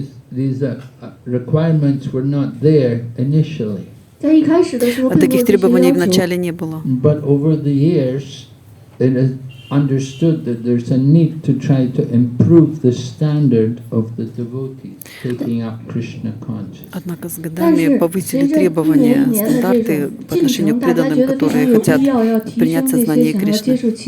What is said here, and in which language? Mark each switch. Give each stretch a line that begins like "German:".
English: These requirements were not there initially.
Russian: Таких требований вначале не было.
English: But over the years, it is understood that there's a need to try to improve the standard of the devotees taking up Krishna consciousness.
Russian: Однако с годами повысили требования, стандарты по отношению к преданным, которые хотят принять сознание Кришны.